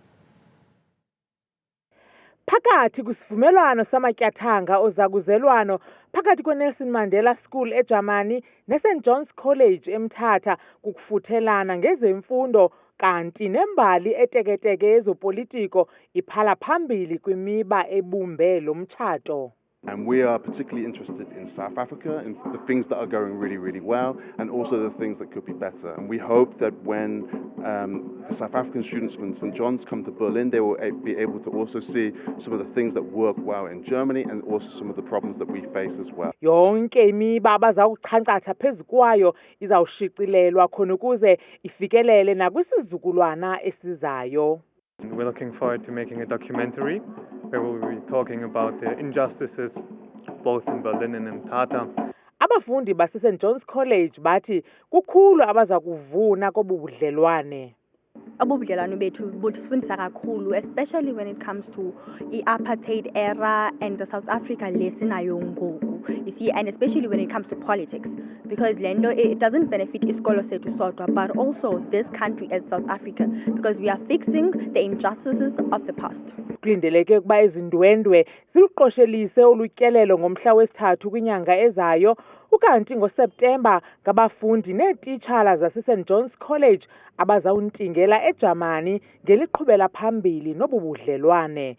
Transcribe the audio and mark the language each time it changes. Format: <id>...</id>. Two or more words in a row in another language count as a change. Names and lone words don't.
<xh>Phakathi kwisivumelwano samatyathanga ozakuzelwano phakathi kweNelson Mandela School eJamani neSt John's College eMthatha kukufuthelana ngezemfundo kanti nembali eteketeke yezopolitiko iphala phambili kwimiba ebumbe lo mtshato.</xh> <en>And we are particularly interested in South Africa and the things that are going really, really well, and also the things that could be better. And we hope that when the South African students from St. John's come to Berlin, they will be able to also see some of the things that work well in Germany and also some of the problems that we face as well.</en> <xh>Yonke imiba abazawuchankcatha phezu kwayo izawushicilelwa khona ukuze ifikelele nakwisizukulwana esizayo.</xh> <en>We're looking forward to making a documentary where we'll be talking about the injustices both in Berlin and in Mthatha.</en> <xh>Abafundi base St. John's College bathi kukhulu abaza kuvuna kobudlelwane. Abubudlelwane bethu busifundisa kakhulu,</xh> <en>especially when it comes to apartheid era and the South Africa</en> <xh>lesinayo ngoku.</xh> <en>You see, and especially when it comes to politics, because lendo it doesn't benefit</en> <xh>isikolo sethu sodwa,</xh> <en>but also this country as South Africa, because we are fixing the injustices of the past.</en> <xh>Kulindeleke ukuba izindwendwe ziluqoshelise olutyelelo ngomhla wesithathu kwinyanga ezayo. Ukanti ngoSeptemba ngabafundi neetitshala zase St. John's College abazawuntingela eJamani ngeliqhubela phambili nobubudlelwane.</xh>